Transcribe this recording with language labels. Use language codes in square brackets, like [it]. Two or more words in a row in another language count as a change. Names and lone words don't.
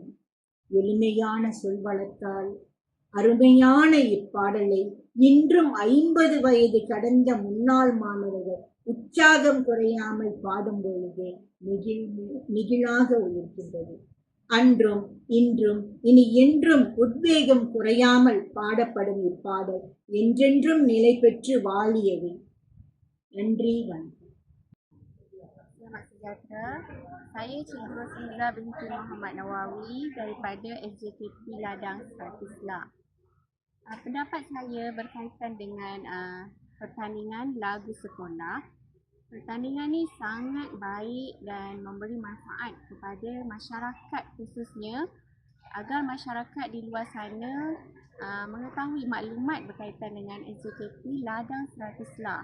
[ta] எளிமையான சொல்வளத்தால் அருமையான இப்பாடலை இன்றும் 50 வயது கடந்த முன்னாள் மாணவர்கள் உற்சாகம் குறையாமல் பாடும் பொழுது நெகிழாக இருக்கின்றது. அன்றும் இன்றும் இனி என்றும் உத்வேகம் குறையாமல் பாடப்படும் இப்பாடல் என்றென்றும் நிலை பெற்று வாழியது. நன்றி, வணக்கம். [ms] Selamat sejahtera. Saya Cikgu Rosila binti Muhammad Nawawi daripada SJKP Ladang Stratisla. Pendapat saya berkaitan dengan pertandingan lagu sekolah. Pertandingan ni sangat baik dan memberi manfaat kepada masyarakat khususnya agar masyarakat di luar sana mengetahui maklumat berkaitan dengan SJKP Ladang Stratisla.